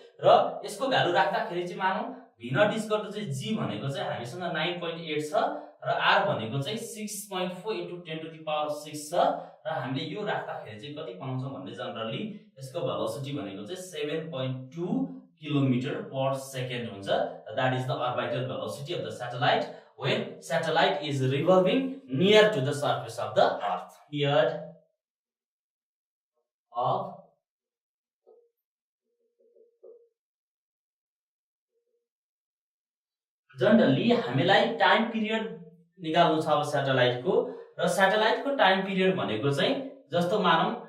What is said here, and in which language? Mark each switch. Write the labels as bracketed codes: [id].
[ne] र यसको भ्यालु राख्दाखेरि चाहिँ मानौ [en] v naught is equal to [ne] चाहिँ g भनेको चाहिँ हामीसँग 9.8 छ र r भनेको चाहिँ 6.4 into 10 to the power 6 छ र हामीले यो राख्दाखेरि चाहिँ कति पाउँछौं भन्ने जनरली यसको भेलोसिटी भनेको चाहिँ 7.2 किलोमिटर पर सेकेन्ड हुन्छ। [en] That is the orbital velocity of the satellite when satellite is revolving near to the surface of the earth। Period of [ne] generally हामीलाई टाइम पिरियड निकाल्नु छ अब स्याटेलाइटको र स्याटेलाइटको टाइम पिरियड भनेको चाहिँ जस्तो मानौ